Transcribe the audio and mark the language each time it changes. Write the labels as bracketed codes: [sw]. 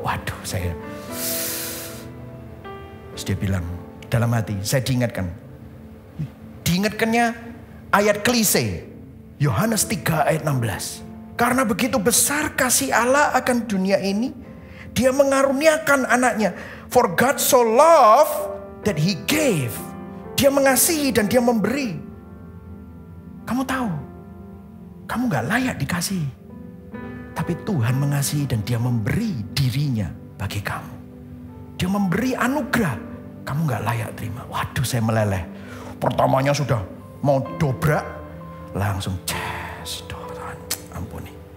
[id] Waduh, Terus dia bilang, dalam hati, saya diingatkan. Diingatkannya ayat klise. Yohanes 3 ayat 16. Karena begitu besar kasih Allah akan dunia ini, dia mengaruniakan anaknya. [en] For God so loved that he gave. [id] Dia mengasihi dan dia memberi. Kamu tahu, kamu gak layak dikasihi. Tapi Tuhan mengasihi dan dia memberi dirinya bagi kamu. Dia memberi anugerah. Kamu gak layak terima. Waduh, saya meleleh. Pertamanya sudah mau dobrak. Langsung Tuhan ampuni.